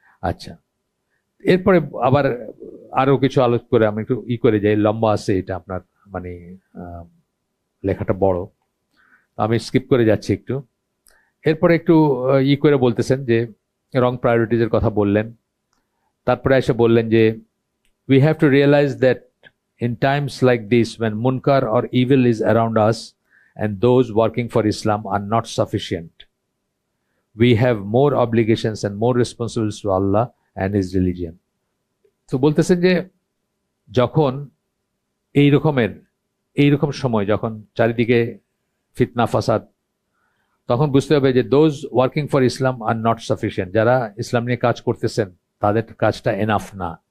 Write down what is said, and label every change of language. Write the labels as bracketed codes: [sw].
[bn] আচ্ছা, এরপরে আবার আরো কিছু আলোচনা করে আমি একটু করে যাই, লম্বা আছে এটা আপনার, মানে লেখাটা বড়, আমি স্কিপ করে যাচ্ছি একটু। এরপরে একটু করে বলতেছেন যে রং প্রায়োরিটিজের কথা বললেন। তারপরে এসে বললেন যে [en] we have to realize that in times like this, when munkar or evil is around us and those working for Islam are not sufficient, we have more obligations and more responsibilities to Allah and His religion. [bn] তো বলতেছেন যে যখন এইরকম সময়, যখন চারিদিকে ফিতনা ফাসাদ, তখন বুঝতে হবে যে [en] those working for Islam are not sufficient, [bn] যারা ইসলাম নিয়ে কাজ করতেছেন তাদের কাজটা এনাফ না।